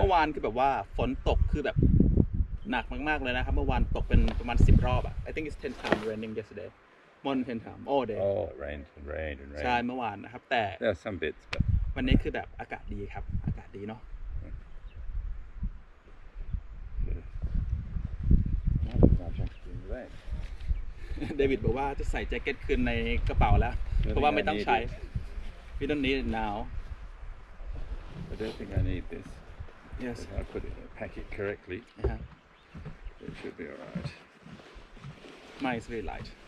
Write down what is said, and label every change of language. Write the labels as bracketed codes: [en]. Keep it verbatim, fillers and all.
[th] เมื่อวานคือแบบว่าฝนตกคือแบบหนักมากๆเลยนะครับ เมื่อวานตกเป็นประมาณสิบรอบอะ [en] I think it's ten times raining yesterday more than ten times all day Oh, it rained and rained and rained. [th] ใช่เมื่อวานนะครับ แต่ [en] There are some bits, but [th] วันนี้คือแบบอากาศดีครับ อากาศดีเนาะ [en] I don't think much actually in the rain. [th] เดวิดบอกว่าจะใส่แจ็คเก็ตคืนในกระเป๋าแล้ว เพราะว่าไม่ต้องใช้ [en] we don't need it now I don't think I need this. yes If I put it, pack it correctly, นะฮะ it should be all right. mine is very light